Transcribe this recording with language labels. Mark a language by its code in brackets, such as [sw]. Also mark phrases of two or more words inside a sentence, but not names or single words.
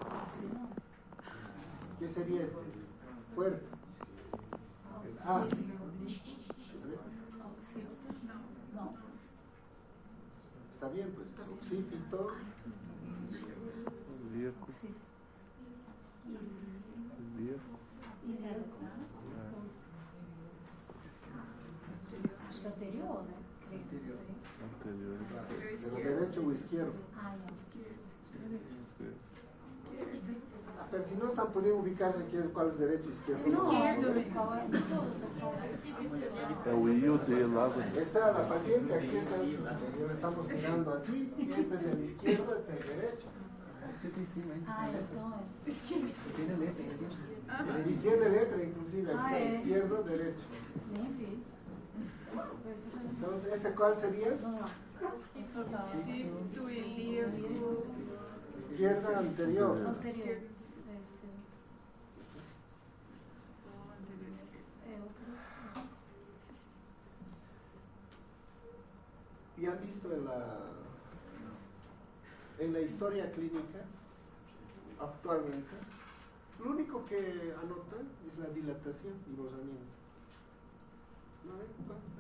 [es] ¿Qué sería este? Fuerte. El A. No. Está bien, pues es occipito. Ilíaco. Sí. Ilíaco. [pt] Acho que anterior, né? Creio que não sei. Anterior. [es] ¿Pero derecho o izquierdo? Ah, Sí. Pero si no están pudiendo ubicarse cuál es derecho e izquierdo. Izquierdo. [pt] qual é? É o I e o D lá. [es] Está la paciente, aquí está, lo estamos mirando así, este es el izquierdo, este es el derecho. [pt] Escrito em cima, hein? Ah, então é. Tem a letra em cima. [es] Y tiene letra inclusive, aquí Ah, izquierdo, derecho. [pt] Nem vi. [es] Entonces, ¿este cuál sería? [pt] Vamos lá. Esse é o tal. [es] Occipito ilíaco. Izquierda anterior. Anterior. O anterior izquierdo. [pt] É outro. [es] Y han visto en la historia clínica, actualmente, lo único que anotan es la dilatación y rozamiento. ¿No ven? Basta.